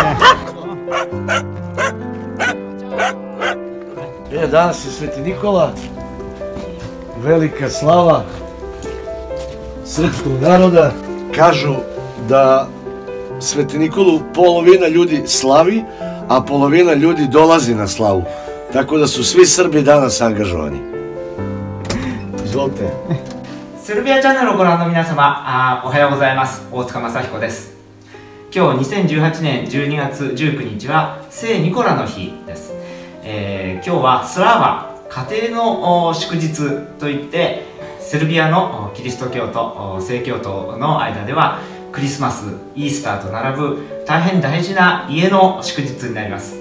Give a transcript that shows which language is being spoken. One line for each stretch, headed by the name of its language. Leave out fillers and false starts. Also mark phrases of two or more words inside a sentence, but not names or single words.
Serbian: Danas je Sveti Nikola, velika slava srpskog naroda. Kažu da Sveti Nikolu polovina ljudi slavi, a polovina ljudi dolazi na slavu. Tako da su svi Srbi danas angažovani. Izvolite.
Japanese: セルビアチャンネルをご覧の皆様、おはようございます。大塚正彦です。今日2018年12月19日は聖ニコラの日です。今日はスラーバ、家庭の祝日といって、セルビアのキリスト教と正教徒の間ではクリスマス、イースターと並ぶ大変大事な家の祝日になります。